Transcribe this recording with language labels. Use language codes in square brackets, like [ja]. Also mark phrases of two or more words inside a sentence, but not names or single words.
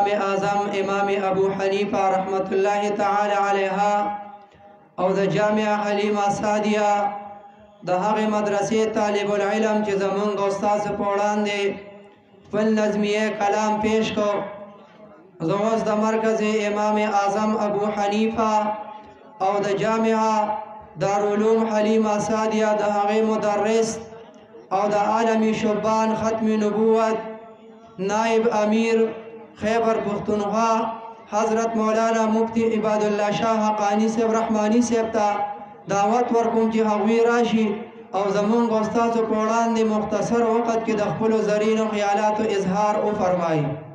[ps] اعظم امام ابو حنیفہ [ar] رحمت اللہ تعالی علیہ [ps] او د جامعہ حلیمہ سعدیہ د هغې مدرسې طالب العلم چې زمونږ استاد په وړاندې خپل نظمیه کلام پیش کو زه اوس د مرکز امام اعظم ابو حنیفہ او د جامعہ دارالعلوم حلیمہ سعدیہ د هغې مدرس او د عالمی شبان ختم نبوت نائب امیر خیبر پختونخوا حضرت مولانا مفتی عباد اللہ شاہ حقانی صاحب رحمانی صاحب تا دعوت ورکوم چې هغوی راشي او زمونږ استادو په وړاندې مختصر وخت کې د خپلو زرینو خیالاتو اظهار وفرمایي.